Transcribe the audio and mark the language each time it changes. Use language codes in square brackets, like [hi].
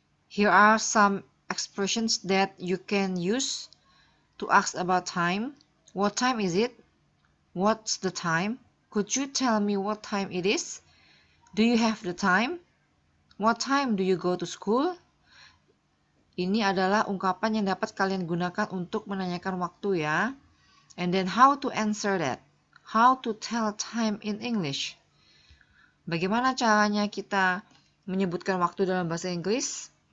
[en] Here are some expressions that you can use to ask about time. What time is it? What's the time? Could you tell me what time it is? Do you have the time? What time do you go to school? [id] Ini adalah ungkapan yang dapat kalian gunakan untuk menanyakan waktu ya. [en] And then how to answer that? How to tell time in English? [id] Bagaimana caranya kita menyebutkan waktu dalam bahasa Inggris?